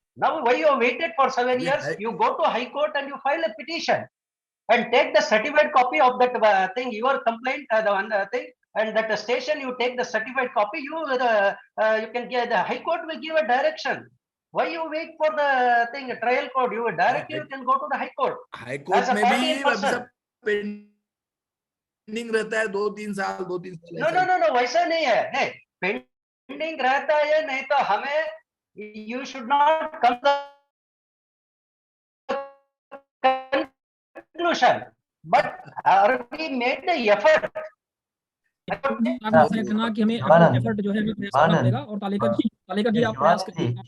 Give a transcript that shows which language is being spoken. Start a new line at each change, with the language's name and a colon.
English: Now, why you waited for 7 years? You go to High Court and you file a petition and take the certified copy of that thing, your complaint, the one thing, and that station you take the certified copy. You can get the High Court will give a direction. Why you wait for the thing, a trial court? You directly you can go to the High Court.
Hindi: High Court में भी pending रहता है 2-3 साल। No, वैसा नहीं है। नहीं, pending रहता है, नहीं तो हमें
English: you should not come to the conclusion, but we made the effort.
Hindi: कहना कि हमें एफर्ट जो है करना पड़ेगा, और तालेकर जी आप प्रयास करिए।